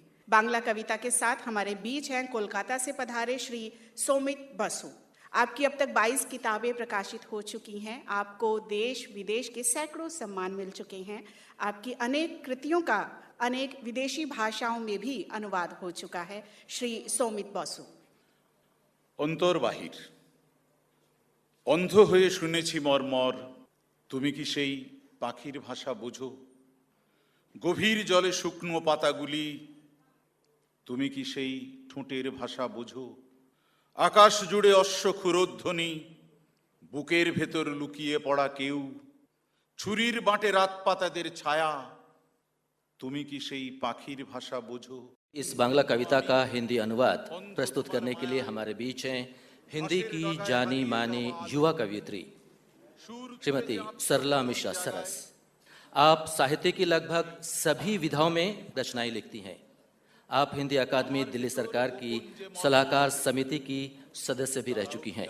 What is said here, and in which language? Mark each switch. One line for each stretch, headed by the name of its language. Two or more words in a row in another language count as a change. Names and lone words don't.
Hindi: बांग्ला कविता के साथ हमारे बीच हैं कोलकाता से पधारे श्री सोमित बसु। आपकी अब तक 22 किताबें प्रकाशित हो चुकी हैं, आपको देश विदेश के सैकड़ों सम्मान मिल चुके हैं, आपकी अनेक कृतियों का अनेक विदेशी भाषाओं में भी अनुवाद हो चुका है। श्री सोमित बसु।
Bangla: অন্তর বাহির, অন্ধ হয়ে শুনেছি মর্মর, তুমি কি সেই পাখির ভাষা বোঝো? গভীর জলে শুকনো পাতাগুলি, তুমি কি সেই ঠোঁটের ভাষা বোঝো? আকাশ জুড়ে অশ্বক্ষুরধ্বনি, বুকের ভেতর লুকিয়ে পড়া কেউ, ছুরির বাঁটে রাত পাতাদের ছায়া, তুমি কি সেই পাখির ভাষা বোঝো?
Hindi: इस बांग्ला कविता का हिंदी अनुवाद प्रस्तुत करने के लिए हमारे बीच हैं हिंदी की जानी मानी युवा कवियत्री श्रीमती सरला मिश्रा सरस। आप साहित्य की लगभग सभी विधाओं में रचनाएं लिखती हैं। आप हिंदी अकादमी दिल्ली सरकार की सलाहकार समिति की सदस्य भी रह चुकी हैं।